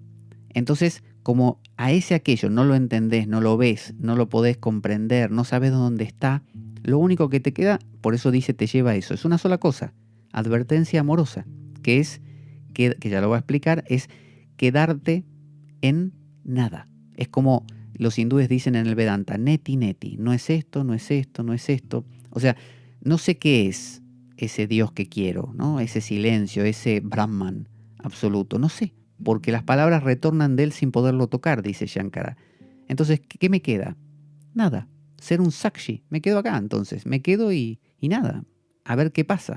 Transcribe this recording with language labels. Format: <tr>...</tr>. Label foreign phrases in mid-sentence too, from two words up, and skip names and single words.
<es>Entonces, como a ese aquello no lo entendés, no lo ves, no lo podés comprender, no sabes dónde está, lo único que te queda, por eso dice te lleva a eso, es una sola cosa, advertencia amorosa, que es, que ya lo voy a explicar, es quedarte en nada. Es como los hindúes dicen en el Vedanta,</es> <sa>neti neti,</sa> <es>no es esto, no es esto, no es esto. O sea, no sé qué es ese Dios que quiero, ¿no? Ese silencio, ese Brahman absoluto, no sé, porque las palabras retornan de él sin poderlo tocar, dice Shankara. Entonces, ¿qué me queda? Nada, ser un sakshi, me quedo acá entonces, me quedo y nada, a ver qué pasa.</es>